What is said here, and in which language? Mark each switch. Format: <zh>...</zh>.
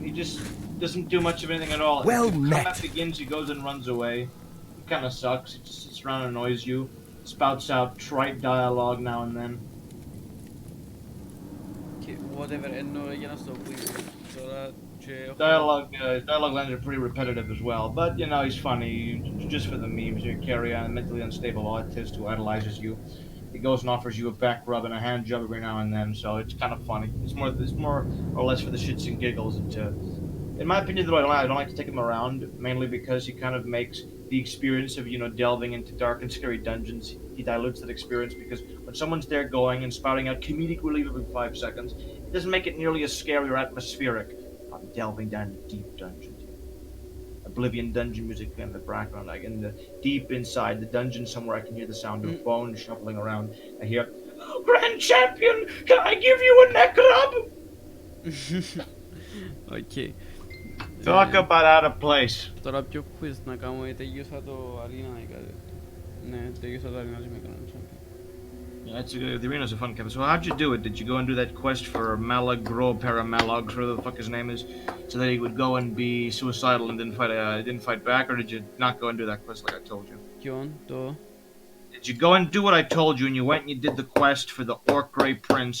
<en>He just doesn't do much of anything at all. Well If met. combat begins, he goes and runs away. He kind of sucks. He just sits around and annoys you. Spouts out trite dialogue now and then. Okay, whatever,</en> <el>εννοώ για να στο πω. Τώρα και έχω...</el> <en>Dialogue lines are pretty repetitive as well, but you know he's funny. Just for the memes, you carry on a mentally unstable autist who idolizes you. He goes and offers you a back rub and a hand job every now and then, so it's kind of funny. It's more or less for the shits and giggles. And in my opinion, though, I don't like to take him around, mainly because he kind of makes the experience of, you know, delving into dark and scary dungeons. He dilutes that experience because when someone's there going and spouting out comedic relief every 5 seconds, it doesn't make it nearly as scary or atmospheric. I'm delving down into deep dungeons. Oblivion dungeon music in the background, like in the deep inside the dungeon somewhere I can hear the sound of bones shuffling around. I hear, oh, Grand Champion, can I give you a neck rub? Okay. Talk about out of place.</en> <el>Τώρα ποιο quiz να κάνω, τελείωσα το arena ή κάτι. Ναι, τελείωσα το Arena και με Grand Champion.</el> <en>Yeah, the arena's a fun campaign. So how'd you do it? Did you go and do that quest for Malagro Paramalog, whatever the fuck his name is, so that he would go and be suicidal and didn't fight back, or did you not go and do that quest like I told you?</en> <el>Ποιον, το...</el> <en>Did you go and do what I told you, and you went and you did the quest for the Orc Grey Prince?</en>